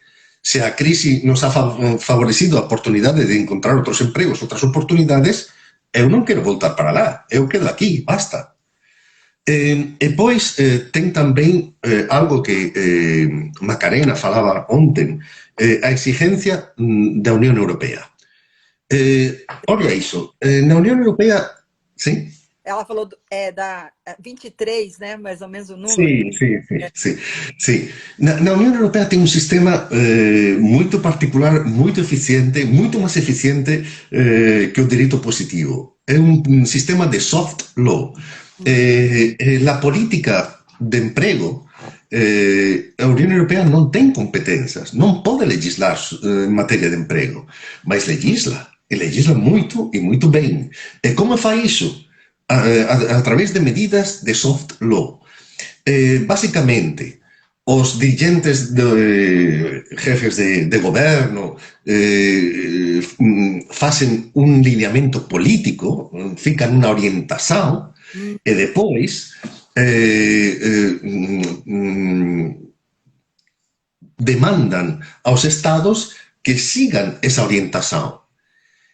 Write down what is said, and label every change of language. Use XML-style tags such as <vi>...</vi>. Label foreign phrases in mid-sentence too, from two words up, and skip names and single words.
<gl>Se a crise nos ha favorecido a oportunidade de encontrar outros empregos, outras oportunidades, eu non quero voltar para lá, eu quedo aquí, basta. E pois ten tamén algo que Macarena falaba ontem, a exigencia da Unión Europea. Olha iso, na Unión Europea, sí?</gl> <pt>Ela falou da 23, né? Mais ou menos o número. Sim. Na União Europeia tem um sistema muito particular, muito eficiente, muito mais eficiente que o direito positivo. É um sistema de</pt> <en>soft law.</en> <pt>A política de emprego, a União Europeia não tem competências, não pode legislar em matéria de emprego, mas legisla, e legisla muito e muito bem. E como faz isso? A través de medidas de</pt> <en>soft law.</en> <gl>Básicamente, os dirigentes jefes de goberno facen un lineamento político, fican unha orientación, e depois demandan aos estados que sigan esa orientación.</gl>